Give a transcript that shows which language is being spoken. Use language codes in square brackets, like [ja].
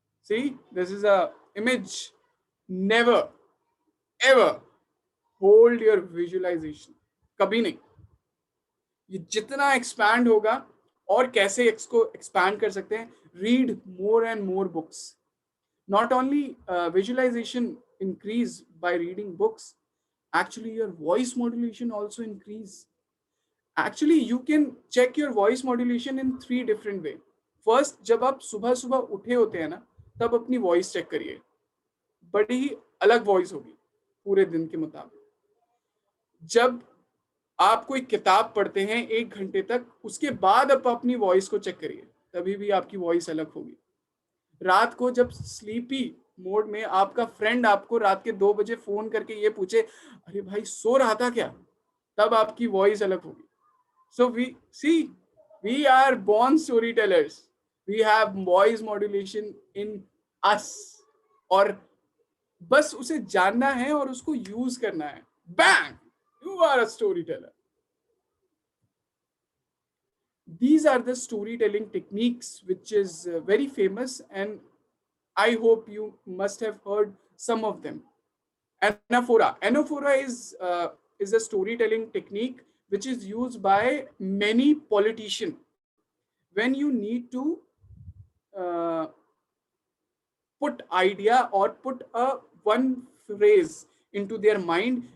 [en] See, this is a image. Never ever hold your visualization, [hi] कभी नहीं। ये जितना एक्सपैंड होगा, और कैसे इसको एक्सपैंड कर सकते हैं, [en] Read more and more books. Not only visualization increase by reading books, actually your voice modulation also increase. Actually you can check your voice modulation in 3 different way. [hi] First, जब आप सुबह सुबह उठे होते हैं ना, तब अपनी वॉइस चेक करिए, बड़ी ही अलग वॉइस होगी पूरे दिन के मुताबिक. जब आप कोई किताब पढ़ते हैं 1 घंटे तक, उसके बाद आप अपनी वॉइस को चेक करिए, तभी भी आपकी वॉइस अलग होगी. रात को जब स्लीपी मोड में आपका फ्रेंड आपको रात के 2 बजे फोन करके ये पूछे, अरे भाई सो रहा था क्या, तब आपकी वॉइस अलग होगी. [en] So we are born storytellers. We have voice modulation in us. [hi] और बस उसे जानना है और उसको यूज करना है. [en] Bang! You are a storyteller. These are the storytelling techniques which is very famous, and I hope you must have heard some of them. Anaphora. Anaphora is a storytelling technique which is used by many politicians when you need to uh, put idea or put a one phrase into their mind.